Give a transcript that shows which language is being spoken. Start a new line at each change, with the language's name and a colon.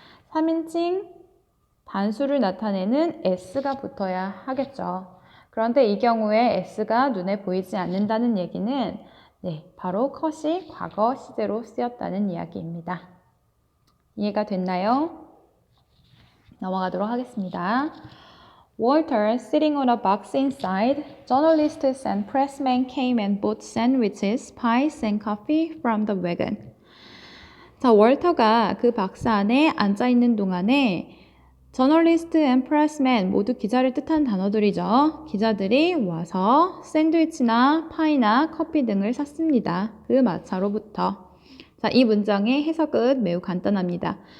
Korean: 3인칭 단수를 나타내는 s가 붙어야 하겠죠. 그런데 이 경우에 s가 눈에 보이지 않는다는 얘기는 바로 컷이 과거 시제로 쓰였다는 이야기입니다. 이해가 됐나요? 넘어가도록 하겠습니다.
English: Walter, sitting on a box inside, journalists and pressmen came and bought sandwiches, pies, and coffee from the wagon.
Korean: 자, 월터가 그 박스 안에 앉아있는 동안에 저널리스트 앤 프레스맨 모두 기자를 뜻한 단어들이죠. 기자들이 와서 샌드위치나 파이나 커피 등을 샀습니다. 그 마차로부터. 자, 이 문장의 해석은 매우 간단합니다.